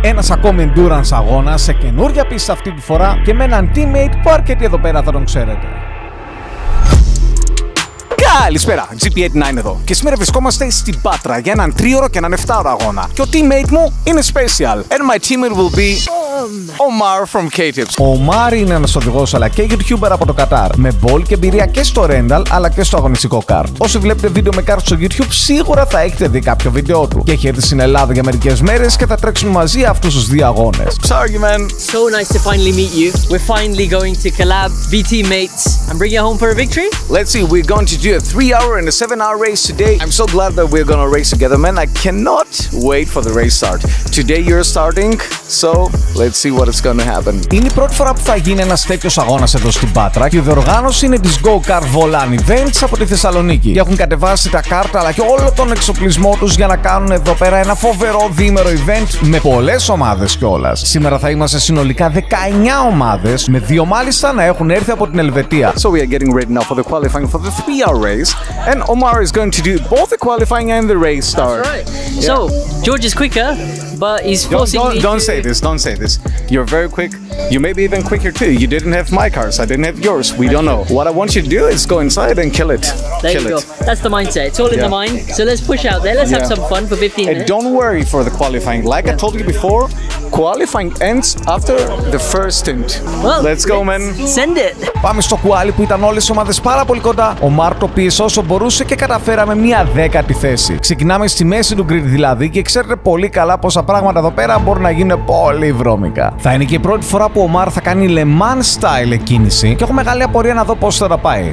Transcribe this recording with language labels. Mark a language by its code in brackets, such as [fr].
[el] Ένας ακόμη endurance αγώνα σε καινούρια πίστα αυτή τη φορά και με έναν teammate που αρκετοί εδώ πέρα θα τον ξέρετε. Καλησπέρα, GP89 εδώ. Και σήμερα βρισκόμαστε στην Πάτρα για έναν 3ωρο και έναν 7ωρο αγώνα. Και ο teammate μου είναι special. [en] And my teammate will be Omar from K-Tips. [el] Ο Omar είναι ένας οδηγός αλλά και YouTuber από το Κατάρ. Με μπόλ και εμπειρία και στο rental αλλά και στο αγωνιστικό kart. Όσοι βλέπετε βίντεο με kart στο YouTube, σίγουρα θα έχετε δει κάποιο βίντεο του. Και έχει έρθει στην Ελλάδα για μερικές μέρες και θα τρέξουμε μαζί αυτούς τους δύο αγώνες. [en] Sorry, man. So nice to finally meet you. We're finally going to collab, be teammates, and bring you home for a victory. Let's see, we're going to do a 3-hour and a 7-hour race today. I'm so glad that we're gonna race together, man. I cannot wait for the race start. Today you're starting, so let's see what is gonna happen. [el] Είναι η πρώτη φορά που θα γίνει ένας τέτοιος αγώνας εδώ στην Πάτρα και η διοργάνωση είναι της Go Kart Volan Events από τη Θεσσαλονίκη. Και έχουν κατεβάσει τα κάρτα αλλά και όλο τον εξοπλισμό τους για να κάνουν εδώ πέρα ένα φοβερό διήμερο event με πολλές ομάδες κιόλας. Σήμερα θα είμαστε συνολικά 19 ομάδες, με 2 μάλιστα να έχουν έρθει από την Ελβετία. [en] So we are getting ready now for the qualifying for the 3-hour race. And Omar is going to do both the qualifying and the race start. That's right. Yeah. So, George is quicker, but he's forcing me Don't say this, don't say this. You're very quick. You may be even quicker too. You didn't have my cars, I didn't have yours. We don't know. What I want you to do is go inside and kill it. There you go. That's the mindset. It's all in the mind. So let's push out there. Let's have some fun for 15 minutes. And don't worry for the qualifying. Like I told you before, qualifying ends after the first stint. Well, let's go, man. Send it. [el] Πάμε στο κουάλι που ήταν όλες οι ομάδες πάρα πολύ κοντά. Ο Μάρ το πίεσε όσο μπορούσε και καταφέραμε μια 10η θέση. Ξεκινάμε στη μέση του grid δηλαδή και ξέρετε πολύ καλά πόσα πράγματα εδώ πέρα μπορούν να γίνουν πολύ βρώμικα. Θα είναι και η πρώτη φορά που ο Μάρ θα κάνει Le Mans style εκκίνηση και έχω μεγάλη απορία να δω πώς θα τα πάει.